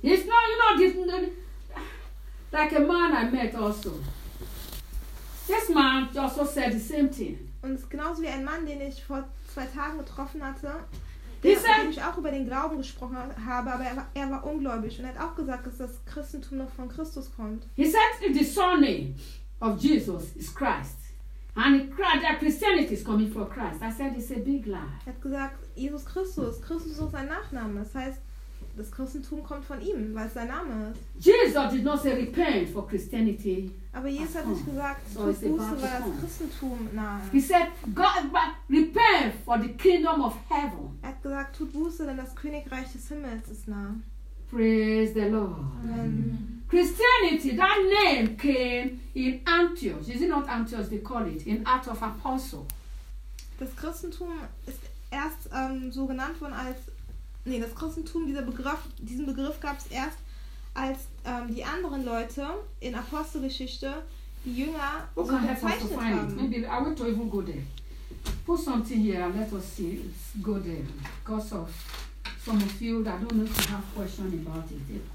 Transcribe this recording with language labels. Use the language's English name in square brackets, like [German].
[English] It's not, you know, this, like a man I met also. This man also said the same thing. [German] Und genauso wie ein Mann, den ich vor zwei Tagen getroffen hatte. ich auch über den Glauben gesprochen habe, aber er war ungläubig und er hat auch gesagt, dass das Christentum noch von Christus kommt. [English] He says if the surname of Jesus is Christ and that Christianity is coming from Christ, I said it's a big lie. [German] Er hat gesagt, Jesus Christus ist sein Nachname. Das heißt, das Christentum kommt von ihm, weil es sein Name ist. [English] Jesus did not say repent for Christianity. [German] Aber Jesus hat nicht gesagt, tu Buße, weil das Christentum nahe. [English] He said, God, but repent for the kingdom of heaven. [German] Er hat gesagt, tut Buße, denn das Königreich des Himmels ist nahe. [English] Praise the Lord. Amen. Christianity, that name came in Antioch. Is it not Antioch they call it? In Acts of Apostles. [German] Das Christentum ist erst so genannt worden als. Nee, das Christentum, diesen Begriff gab es erst, als die anderen Leute in Apostelgeschichte, die Jünger, so bezeichnet haben. [English] Maybe I want to even go there. Put something here and let us see. Let's go there. Because of some of you that don't know to have questions about it.